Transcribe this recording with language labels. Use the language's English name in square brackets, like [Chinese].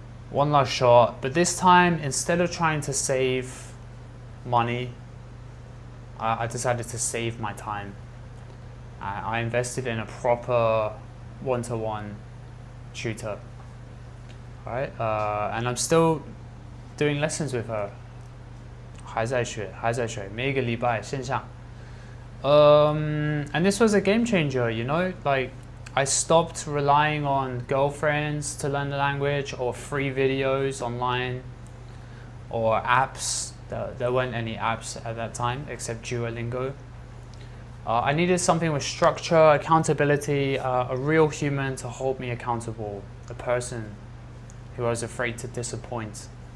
[English] One last shot, but this time, instead of trying to save money, I decided to save my time. I invested in a proper one-to-one tutor. Alright, and I'm still doing lessons with her. [Chinese] 还在学，每一个礼拜线上。 [English] And this was a game changer, you know, like I stopped relying on girlfriends to learn the language or free videos online or apps. There weren't any apps at that time except Duolingo. I needed something with structure, accountability, a real human to hold me accountable, a person who I was afraid to disappoint.